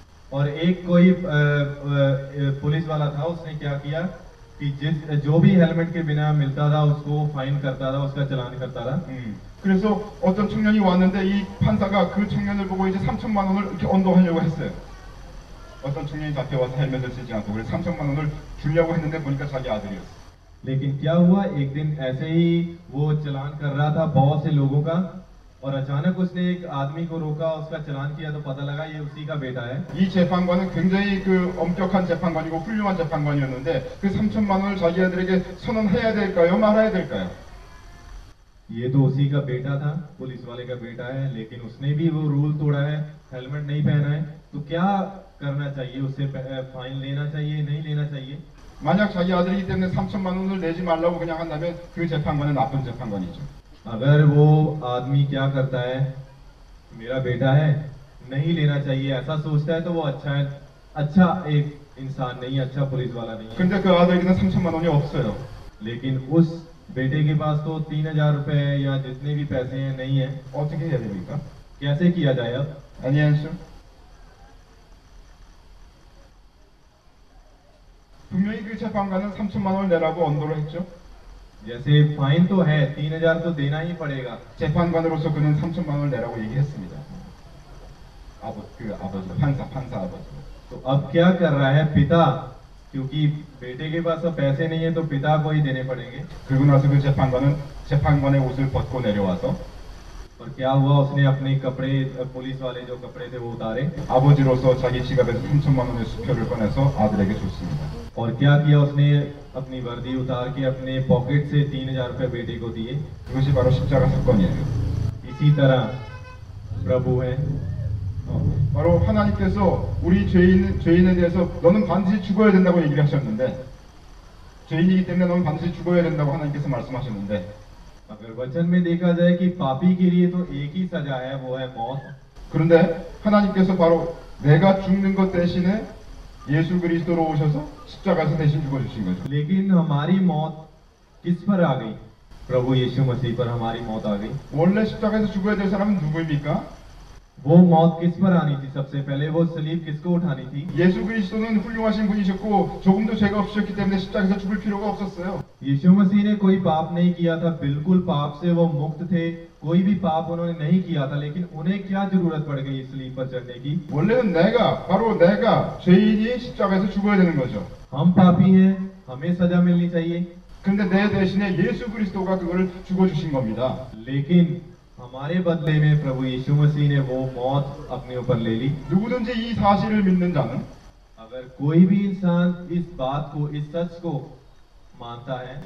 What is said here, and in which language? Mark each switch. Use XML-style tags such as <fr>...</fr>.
<hi>और एक कोई पुलिस वाला था, उसने क्या किया कि जो भी हेलमेट के बिना मिलता था उसको फाइन करता था, उसका चलान करता था।</hi> <ko>그래서 어떤 청년이 왔는데 이 판사가 그 청년을 보고 이제 3,000만 원을 이렇게 언도하려고 했어요. 어떤 청년이 잡혀와서 헬멧을 쓰지 않고 그래서 3,000만 원을 주려고 했는데 보니까 자기 아들이었어요.</ko> <hi>लेकिन क्या हुआ, एक दिन ऐसे ही वो चलान कर रहा था बहुत से लोगों का, और अचानक उसने एक आदमी को रोका, उसका चालान किया तो पता लगा ये उसी का बेटा है।</hi> <ko>이 재판관은 굉장히 엄격한 재판관이고 훌륭한 재판관이었는데 그 3천만 원을 자기 아들에게 선언해야 될까요? 말아야 될까요?</ko> <hi>ये तो उसी का बेटा था, पुलिस वाले का बेटा है, लेकिन उसने भी वो रूल तोड़ा है, हेलमेट नहीं पहना है, तो क्या करना चाहिए? उसे फाइन लेना चाहिए, नहीं लेना चाहिए?</hi> <ko>만약 자기 아들이기 때문에 3천만 원을 내지 말라고 그냥 한다면 그 재판관은 나쁜 재판관이죠.</ko> <hi>अगर वो आदमी क्या करता है, मेरा बेटा है, नहीं लेना चाहिए, ऐसा सोचता है, तो वो अच्छा है, अच्छा एक इंसान नहीं है, अच्छा पुलिस वाला नहीं है।</hi> <ko>근데 그 아들에게는 3천만 원이 없어요.</ko> <hi>लेकिन उस बेटे के पास तो 3,000 रुपए या जितने भी पैसे हैं नहीं है।</hi> <ko>어떻게 해야 됩니까?</ko> <hi>कैसे किया जाए अब?</hi> <en>Any answer?</en> <ko>분명히 그 재판관은 3천만 원을 내라고 언도를 했죠.</ko> <hi>जैसे फाइन तो है, 3,000 तो देना ही पड़ेगा।</hi> <ko>재판관으로서 그는 3천만 원을 내라고 얘기했습니다. 아버지, 판사 아버지.</ko> <hi>तो अब क्या कर रहा है पिता? क्योंकि बेटे के पास अब पैसे नहीं है तो पिता को ही देने पड़ेंगे।</hi> <ko>그리고 나서 그 재판관은 재판관의 옷을 벗고 내려와서</ko> <hi>और क्या हुआ? उसने अपने कपड़े, पुलिस वाले जो कपड़े थे वो उतारे</hi> <ko>아버지로서 자기 지갑에서 3천만 원의 수표를 꺼내서 아들에게 줬습니다.</ko> <hi>और क्या किया? उसने अपनी वर्दी उतार के अपने पॉकेट से 3,000 रुपए बेटे को दिए।</hi> <ko>그것이 바로 십자가 사건이에요.</ko> <hi>इसी तरह प्रभु है,</hi> <ko>바로 하나님께서 우리 죄인에 대해서 너는 반드시 죽어야 된다고 얘기를 하셨는데, 죄인이기 때문에 너는 반드시 죽어야 된다고 하나님께서 말씀하셨는데,</ko> <hi>अगर वचन में देखा जाए कि पापी के लिए तो एक ही सजा है, वो है मौत।</hi> <ko>그런데 하나님께서 바로 내가 죽는 것 대신에 예수 그리스도로 오셔서 십자가에서 대신 죽어주신 거죠.</ko> <hi>लेकिन हमारी मौत किस पर आ गई? प्रभु यीशु मसीह पर हमारी मौत आ गई।</hi> <ko>원래 십자가에서 죽어야 될 사람은 누구입니까?</ko> <hi>वो मौत किस पर आनी थी? सबसे पहले वो सलीब किसको उठानी थी?</hi> <ko>예수 그리스도는 훌륭하신 분이셨고 조금도 죄가 없으셨기 때문에 십자가에서 죽을 필요가 없었어요.</ko> <hi>यीशु मसीह ने कोई पाप नहीं किया था, बिल्कुल पाप से वो मुक्त थे, कोई भी पाप उन्होंने नहीं किया था, लेकिन उन्हें क्या जरूरत पड़ गई सलीब पर चढ़ने की?</hi> <ko>원래는 바로 내가 죄인이 십자가에서 죽어야 되는 거죠.</ko> <hi>हम पापी हैं, हमें सजा मिलनी चाहिए,</hi> <ko>근데 내 대신에 예수 그리스도가 그거를 죽어주신 겁니다.</ko> <hi>लेकिन हमारे बदले में प्रभु यीशु मसीह ने वो मौत अपने ऊपर ले ली।</hi> <ko>누구든지 이 사실을 믿는 자는</ko> <hi>अगर कोई भी इंसान इस बात को, इस सच को मानता है,</hi>